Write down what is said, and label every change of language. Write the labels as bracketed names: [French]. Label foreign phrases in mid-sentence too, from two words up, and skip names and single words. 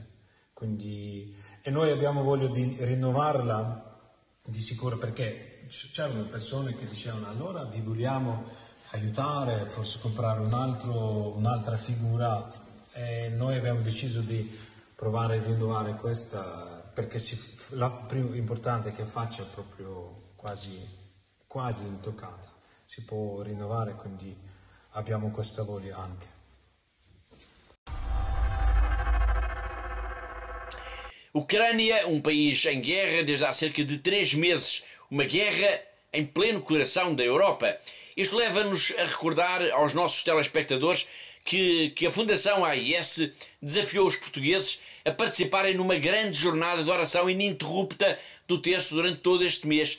[Italian] Quindi, e noi abbiamo voglia di rinnovarla di sicuro perché c'erano persone che dicevano allora vi vogliamo aiutare, forse comprare un'altra figura e noi abbiamo deciso di provare a rinnovare questa perché l'importante è che faccia proprio quasi intoccata, si può rinnovare, quindi abbiamo questa voglia anche. [Portuguese] Ucrânia, um país em guerra desde há cerca de 3 meses, uma guerra em pleno coração da Europa. Isto leva-nos a recordar aos nossos telespectadores que a Fundação AIS desafiou os portugueses a participarem numa grande jornada de oração ininterrupta do terço durante todo este mês.